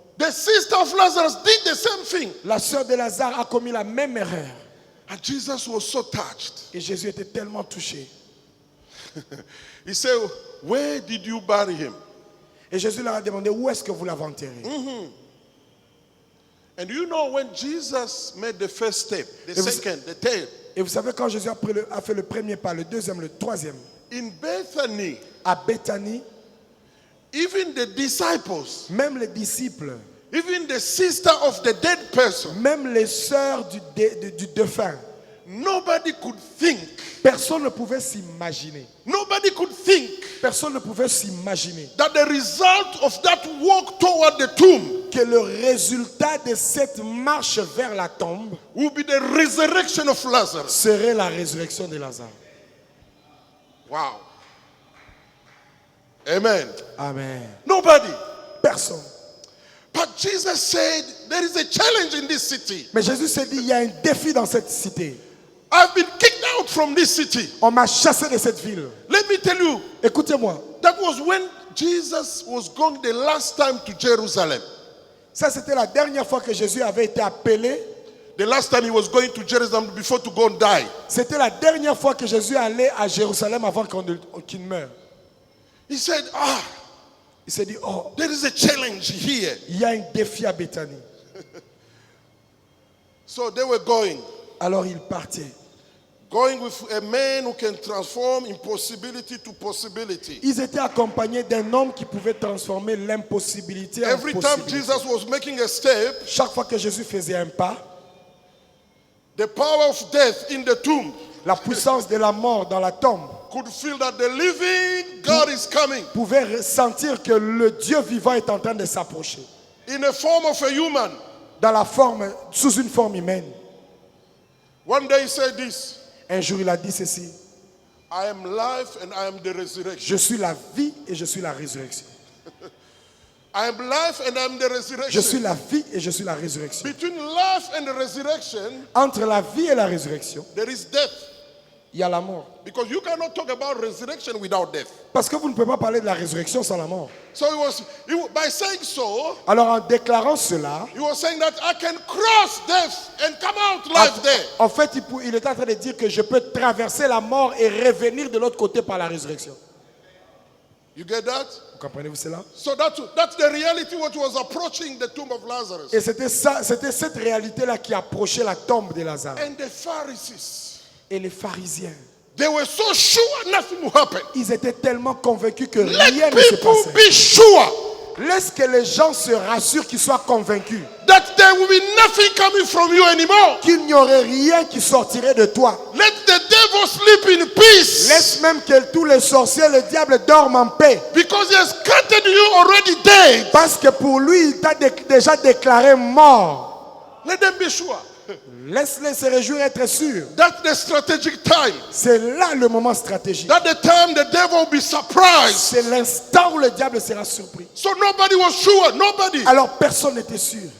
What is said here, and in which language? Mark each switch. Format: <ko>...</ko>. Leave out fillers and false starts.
<en>The sister of Lazarus did the same thing.</en> <fr>La sœur de Lazare a commis la même erreur.</fr> <en>And Jesus was so touched.</en> <fr>Et Jésus était tellement touché.</fr> <en>He said, where did you bury him?</en> <fr>Et Jésus leur a demandé, où est-ce que vous l'avez enterré?</fr> <en>And you know when Jesus made the first step, the It was- second, the third,</en> <fr>Et vous savez, quand Jésus a fait le premier pas, le deuxième, le troisième,</fr> <en>in Bethany,</en> <fr>à Béthanie,</fr> <en>even the disciples,</en> <fr>même les disciples,</fr> <en>even the sister of the dead person,</en> <fr>même les sœurs du défunt,</fr> <en>nobody could think.</en> <fr>personne ne pouvait s'imaginer.</fr> <en>Nobody could think</en> <fr>Personne ne pouvait s'imaginer</fr> <en>that the result of that walk toward the tomb</en> <fr>que le résultat de cette marche vers la tombe</fr> <en>will be the resurrection of Lazarus.</en> <fr>serait la résurrection de Lazare. Wow. Amen. Amen.</fr> <en>Nobody.</en> <fr>Personne.</fr> <en>But Jesus said, there is a challenge in this city.</en> <fr>Mais Jésus s'est dit, il y a un défi dans cette cité.</fr> <en>I've been kicked out from this city.</en> <fr>On m'a chassé de cette ville.</fr> <en>Let me tell you,</en> <fr>Écoutez-moi,</fr> <en>that was when Jesus was going the last time to Jerusalem.</en> <fr>ça c'était la dernière fois que Jésus avait été appelé.</fr> <en>The last time he was going to Jerusalem before to go and die.</en> <fr>C'était la dernière fois que Jésus allait à Jérusalem avant qu'il meure.</fr> <en>He said,</en> <fr>Il s'est dit, oh,</fr> <en>there is a challenge here.</en> <fr>il y a un défi à Béthanie.</fr> <en>So they were going</en> <fr>Alors il partait.</fr> <en>with a man who can transform impossibility to possibility.</en> <fr>Ils étaient accompagnés d'un homme qui pouvait transformer l'impossibilité en</fr> <en>Every time</en> <fr>possibilité.</fr> <en>Jesus was making a step,</en> <fr>Chaque fois que Jésus faisait un pas,</fr> <en>the power of death in the tomb</en> <fr>la puissance de la mort dans la tombe</fr> <en>could feel that the living God is coming</en> <fr>pouvait ressentir que le Dieu vivant est en train de s'approcher.</fr> <en>in a form of a human.</en> <fr>Dans la forme, sous une forme humaine.</fr> <en>One day he said this,</en> <fr>Un jour il a dit ceci:</fr> <en>I am life and I am the resurrection.</en> <fr>je suis la vie et je suis la résurrection.</fr> <en>I am life and I am the</en> <fr>Je suis</fr> <en>resurrection.</en> <fr>la vie et je suis la résurrection.</fr> <en>Between life and the resurrection,</en> <fr>Entre la vie et la résurrection,</fr> <en>there is death.</en> <fr>il y a la mort.</fr> <en>Because you cannot talk about resurrection without death.</en> <fr>Parce que vous ne pouvez pas parler de la résurrection sans la mort.</fr> <en>So by saying so,</en> <fr>Alors en déclarant cela,</fr> <en>he was saying that I can cross death and come out life there.</en> <fr>en fait, il est en train de dire que je peux traverser la mort et revenir de l'autre côté par la résurrection.</fr> <en>You get that?</en> <fr>Vous comprenez-vous cela?</fr> <en>So that's the reality what was approaching the tomb of Lazarus.</en> <fr>Et c'était cette réalité-là qui approchait la tombe de Lazare.</fr> <en>And the Pharisees,</en> <fr>Et les pharisiens,</fr> <en>they were so sure nothing will happen.</en> <fr>ils étaient tellement convaincus que</fr> <en>Let</en> <fr>rien ne se</fr> <en>people</en> <fr>passait.</fr> <en>be sure</en> <fr>Laisse que les gens se rassurent, qu'ils soient convaincus</fr> <en>that there will be nothing coming from you anymore.</en> <fr>qu'il n'y aurait rien qui sortirait de toi.</fr> <en>Let the devil sleep in peace.</en> <fr>Laisse même que tous les sorciers, le diable dorment en paix.</fr> <en>Because he has counted you already dead.</en> <fr>Parce que pour lui, il t'a déjà déclaré mort.</fr> <en>Let them be sure.</en> <fr>Laisse-les se réjouir, être sûrs.</fr> <en>That's the strategic time.</en> <fr>C'est là le moment stratégique.</fr> <en>That's the time the devil will be surprised.</en> <fr>C'est l'instant où le diable sera surpris.</fr> <en>So nobody was sure. Nobody.</en> <fr>Alors personne n'était sûr.</fr>